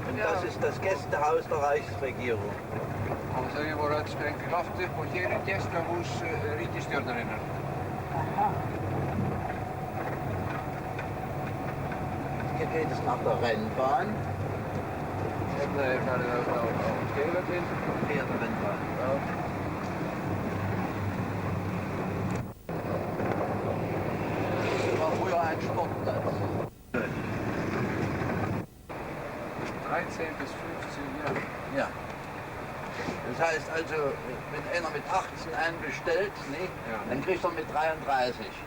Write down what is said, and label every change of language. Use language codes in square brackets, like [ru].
[de] Und das ist das Gästehaus der Reichsregierung. [is] Og þau voru öll sprengt í loft upp og hér er gestahús ríkisstjórnarinnar. [de] Hier geht es nach der Rennbahn. [is] Hérna farið á Skeivöllin. [de] Hier der Rennbahn. Ja. Das war früher ein Sportplatz. 13 bis 15 Jahre. Ja. Das heißt also, wenn einer mit 18 einen bestellt, ne, dann kriegt er mit 33.